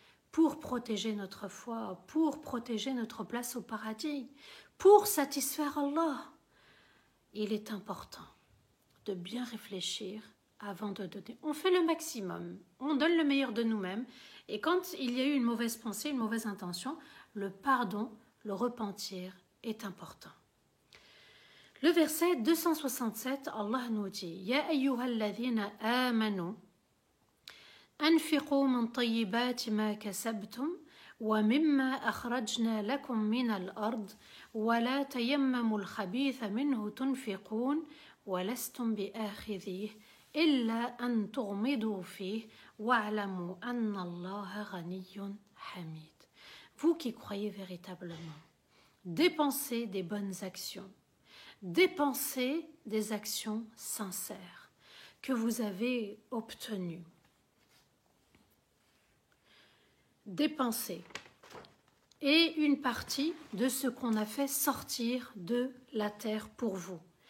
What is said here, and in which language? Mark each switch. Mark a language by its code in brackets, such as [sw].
[fr] Pour protéger notre foi, pour protéger notre place au paradis, pour satisfaire Allah. Il est important de bien réfléchir avant de donner. On fait le maximum, on donne le meilleur de nous-mêmes, et quand il y a eu une mauvaise pensée, une mauvaise intention, le pardon, le repentir est important. Le verset 267, Allah nous dit [ar] « Ya ayyuhalladhina amanu » أنفقوا من طيبات ما كسبتم ومما أخرجنا لكم من الأرض ولا تيمموا الخبيث منه تنفقون ولستم بآخذيه إلا أن تغمضوا فيه واعلموا أن الله غني حميد. [fr] Vous qui croyez véritablement, dépensez des bonnes actions, dépensez des actions sincères que vous avez obtenues. Dépenser et une partie de ce qu'on a fait sortir de la terre pour vous.